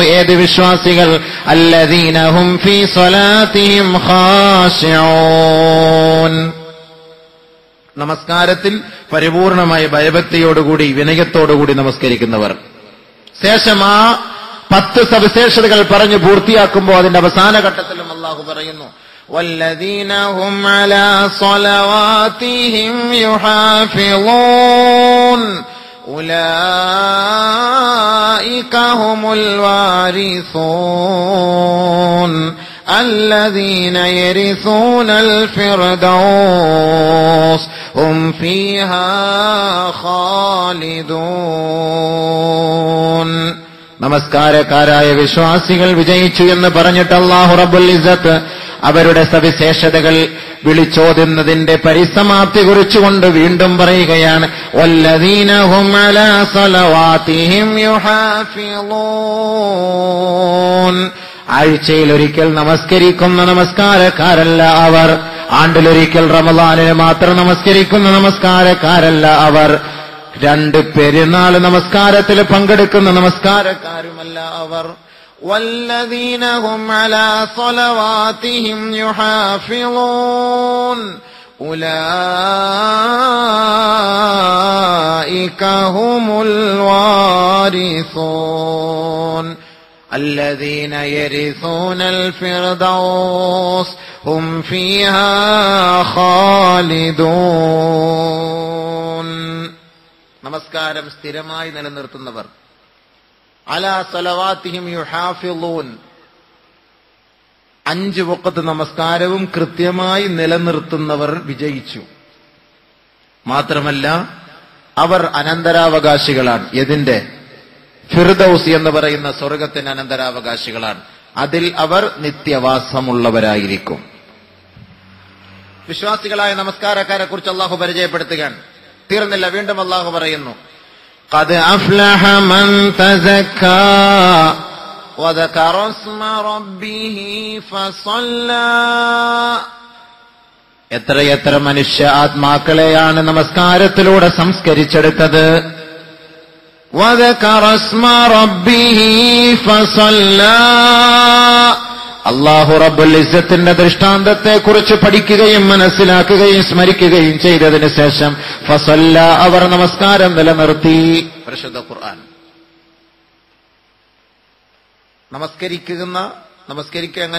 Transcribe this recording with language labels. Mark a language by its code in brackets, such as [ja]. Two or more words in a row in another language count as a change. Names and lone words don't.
[ml] ഏത് വിശ്വാസികൾ? [ar] الذين هم في صلاتهم خاشعون. [ml] നമസ്കാരത്തിൽ പരിപൂർണമായ ഭയഭക്തിയോടുകൂടി വിനയത്തോടുകൂടി നമസ്കരിക്കുന്നവർ. ശേഷം ആ 10 സവിശേഷതകൾ പറഞ്ഞു പൂർത്തിയാക്കുമ്പോൾ അതിന്റെ അവസാന ഘട്ടത്തിലും അല്ലാഹു പറയുന്നു [ar] والذين هم على صلواتهم يحافظون أولئك هم الوارثون الذين يرثون الفردوس هم فيها خالدون. [ml] നമസ്കാരക്കാരായ വിശ്വാസികൾ വിജയിച്ചു എന്ന് പറഞ്ഞിട്ട് [ar] الله رب العزة [ml] അവരുടെ സവിശേഷതകൾ വിളിച്ചോതുന്നതിന്റെ പരിസമാപ്തി കുറിച്ചുകൊണ്ട് വീണ്ടും പറയുകയാണ് [ar] والذين هم على صلواتهم يحافظون. [ml] ആഴ്ചയിൽ ഒരിക്കൽ നമസ്കരിക്കുന്ന നമസ്കാരക്കാരല്ല അവർ. ആണ്ടിലൊരിക്കൽ റമളാനിന് മാത്രം നമസ്കരിക്കുന്ന നമസ്കാരക്കാരല്ല അവർ. 2 പെരുന്നാൾ നമസ്കാരത്തിൽ പങ്കെടുക്കുന്ന നമസ്കാരക്കാരുമല്ല അവർ. [ar] والذين هم على صلواتهم يحافظون أولئك هم الوارثون الذين يرثون الفردوس هم فيها خالدون. [ml] നമസ്കാരം സ്ഥിരമായി നിലനിർത്തുന്നവർ [ar] على صلواتهم يحافظون. [ml] 5 വഖത്ത് നമസ്കാരവും കൃത്യമായി നിലനിർത്തുന്നവർ വിജയിച്ചു. മാത്രമല്ല അവർ അനന്തരാവകാശികളാണ്. എതിന്റെ? ഫിർദൗസ് എന്ന് പറയുന്ന സ്വർഗത്തിന് അനന്തരാവകാശികളാണ്. അതിൽ അവർ നിത്യവാസമുള്ളവരായിരിക്കും. വിശ്വാസികളായ നമസ്കാരക്കാരെ കുറിച്ച് അല്ലാഹു പരിചയപ്പെടുത്തുകയാണ്. തീർന്നില്ല, വീണ്ടും അല്ലാഹു പറയുന്നു [ar] قد أفلح من تزكى وذكر اسم ربه فصلى. [ml] എത്രയെത്ര മനുഷ്യ ആത്മാക്കളെയാണ് നമസ്കാരത്തിലൂടെ സംസ്കരിച്ചെടുത്തത്. [ar] وذكر اسم ربه فصلى. [ml] അല്ലാഹു റബ്ബുൽ ഇസ്സത്തിന്റെ ദൃഷ്ടാന്തത്തെക്കുറിച്ച് പഠിക്കുകയും മനസ്സിലാക്കുകയും സ്മരിക്കുകയും ചെയ്തതിനു ശേഷം ഫസല്ല അവർ നമസ്കാരം നിലനിർത്തി. പരിശുദ്ധ ഖുർആൻ നമസ്കരിക്കുക എങ്ങനെ?